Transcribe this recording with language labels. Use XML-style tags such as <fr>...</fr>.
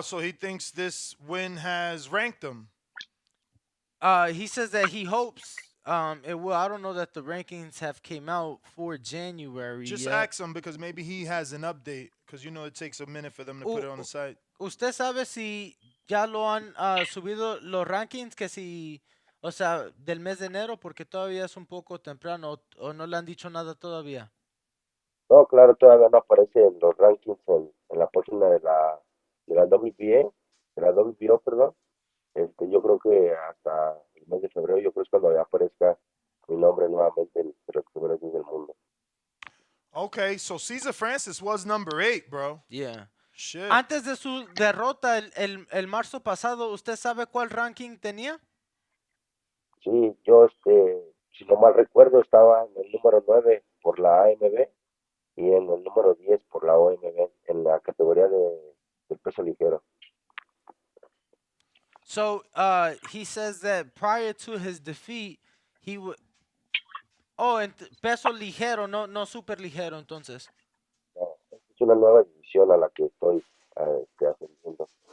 <en>So he thinks this win has ranked him. He says that he hopes it will. I don't know that the rankings have came out for January Just yet. ask him, because maybe he has an update, because it takes a minute for them to put U- it on the site.</en> <es>¿Usted sabe si ya lo han subido los rankings que si, o sea, del mes de enero, porque todavía es un poco temprano o no le han dicho nada todavía? No, claro, todavía no aparece en los rankings en la página de la WBA, de la WBO, perdón. Yo creo que hasta el mes de febrero, yo creo que es cuando ya aparezca mi nombre nuevamente entre los primeros 10 del mundo.</es> <en>Okay, so Caesar Francis was number 8, bro. Yeah. Shit.</en> <es>Antes de su derrota el marzo pasado, ¿usted sabe cuál ranking tenía? Sí, yo, si no mal recuerdo, estaba en el número 9 por la AMB y en el número 10 por la OMB en la categoría del peso ligero.</es> <en>So he says that prior to his defeat, he would.</en> <es>Oh, peso ligero, no super ligero, entonces. No, es una nueva división a la que estoy ascendiendo.</es>